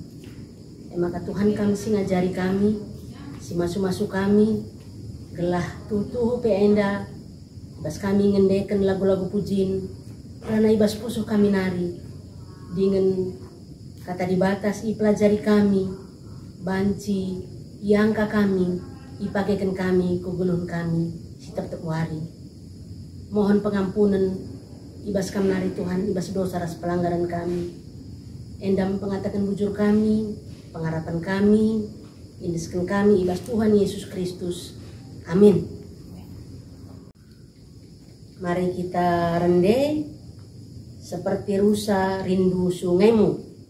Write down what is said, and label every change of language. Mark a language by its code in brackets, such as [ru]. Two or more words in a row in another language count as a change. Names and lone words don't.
[btx] Maka Tuhan kami si ngajari kami, si masu-masu kami, gelah tutuh PA enda, ibas kami ngendekan lagu-lagu pujin, karena ibas pusu kami nari, dengan kata dibatas ipelajari kami, banci, iangka kami, ipakaikan kami, kugulun kami, si tetap wari. [id] Mohon pengampunan [btx] ibas kami nari Tuhan, ibas dosa ras pelanggaran kami. Endam pengatakan bujur kami, pengharapan kami, indeskan kami ibas Tuhan Yesus Kristus. [id] Amin. Mari kita rende seperti rusa rindu sungaimu.